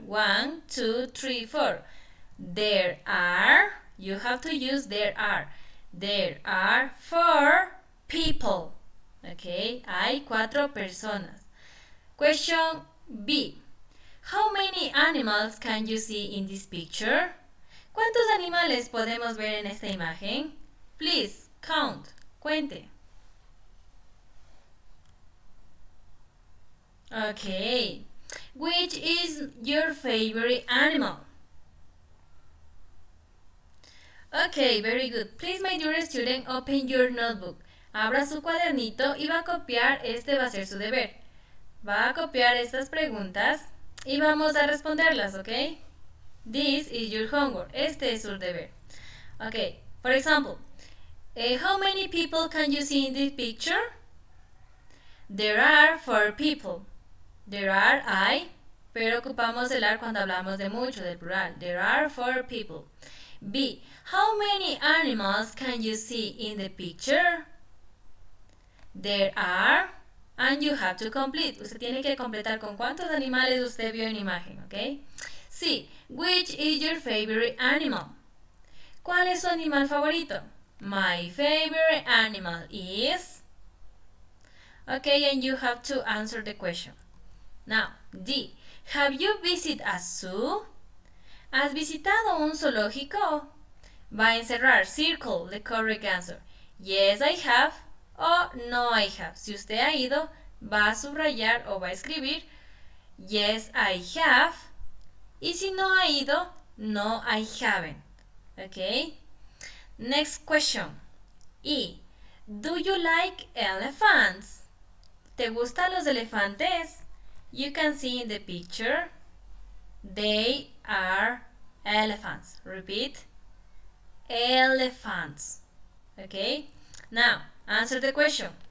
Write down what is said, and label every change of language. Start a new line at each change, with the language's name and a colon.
English: 1, 2, 3, 4. There are, you have to use there are. There are 4 people. Okay,
Spanish: hay 4 personas.
English: Question B. How many animals can you see in this picture?
Spanish: ¿Cuántos animales podemos ver en esta imagen?
English: Please, count.
Spanish: Cuente.
English: Okay. Which is your favorite animal? Okay, very good. Please, my dear student, open your notebook.
Spanish: Abra su cuadernito y va a copiar, este va a ser su deber. Va a copiar estas preguntas y vamos a responderlas, ¿ok?
English: This is your homework.
Spanish: Este es su deber.
English: Okay, for example, how many people can you see in this picture? There are 4 people. There are,
Spanish: hay, pero ocupamos el are cuando hablamos de mucho, del plural.
English: There are 4 people. B. How many animals can you see in the picture? There are, and you have to complete.
Spanish: Usted tiene que completar con cuántos animales usted vio en imagen, ¿ok?
English: C. Which is your favorite animal?
Spanish: ¿Cuál es su animal favorito?
English: My favorite animal is... Okay, and you have to answer the question. Now, D. Have you visited a zoo?
Spanish: ¿Has visitado un zoológico? Va a encerrar,
English: circle the correct answer. Yes, I have, o no, I have.
Spanish: Si usted ha ido, va a subrayar o va a escribir
English: yes, I have.
Spanish: Y si no ha ido,
English: no, I haven't. Okay? Next question. E. Do you like elephants?
Spanish: ¿Te gustan los elefantes?
English: You can see in the picture. They are elephants. Repeat. Elephants. Okay? Now, answer the question.